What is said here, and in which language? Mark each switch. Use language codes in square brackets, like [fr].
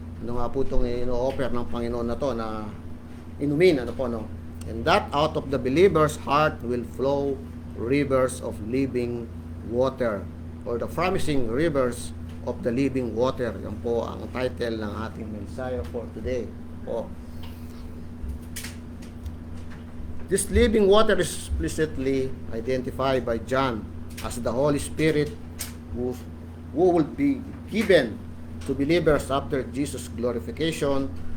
[tl] Nga po itong ino-offer ng Panginoon na to na inumin, [en] and that out of the believer's heart will flow rivers of living water, or the promising rivers of the living water. [tl] Yan po ang title ng ating mensahe [en] for today [tl] po. [en] This living water is explicitly identified by John as the Holy Spirit who will be given to believers after Jesus' glorification.